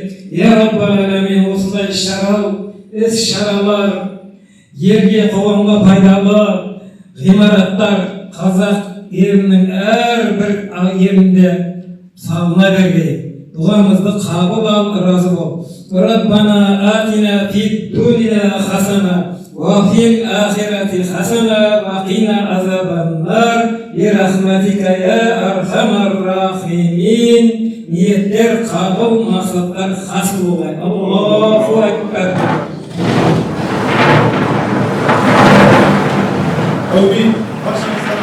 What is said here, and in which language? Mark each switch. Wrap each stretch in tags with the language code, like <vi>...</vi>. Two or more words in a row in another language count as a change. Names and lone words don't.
<ar>يا رب العالمين,</ar> <kk>осындай іс-шаралар, елге, қоғамға пайдалы ғимараттар қазақ елінің әрбір елінде салына берген. Дұғамызды қабыл ал, разы бол.</kk> <ar>ربنا آتنا في الدنيا حسنة وفي الآخرة حسنة وقنا عذاب النار برحمتك يا أرحم الراحمين.</ar> <kk>Ниеттер қабыл, мақсаттар хасыл болғай.</kk> <ar>الله أكبر.</ar> <kk>Әумин.</kk>